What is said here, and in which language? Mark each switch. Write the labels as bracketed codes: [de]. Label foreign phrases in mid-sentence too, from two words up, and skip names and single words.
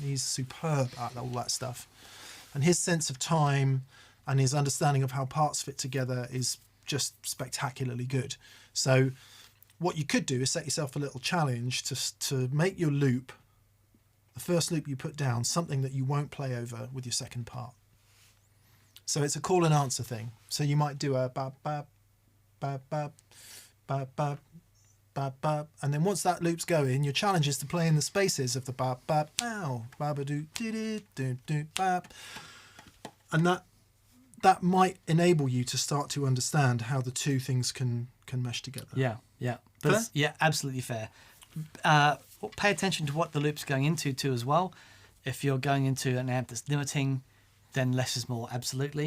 [en] He's superb at all that stuff. And his sense of time and his understanding of how parts fit together is just spectacularly good. So what you could do is set yourself a little challenge to make your loop, the first loop you put down, something that you won't play over with your second part. So it's a call and answer thing. So you might do a ba ba ba ba ba ba ba ba, and then once that loop's going, your challenge is to play in the spaces of the ba ba ow ba ba do do do do ba, and that might enable you to start to understand how the two things can mesh together. Yeah. But yeah, absolutely fair. Pay attention to what the loop's going into too as well. If you're going into an amp that's limiting, then less is more, absolutely.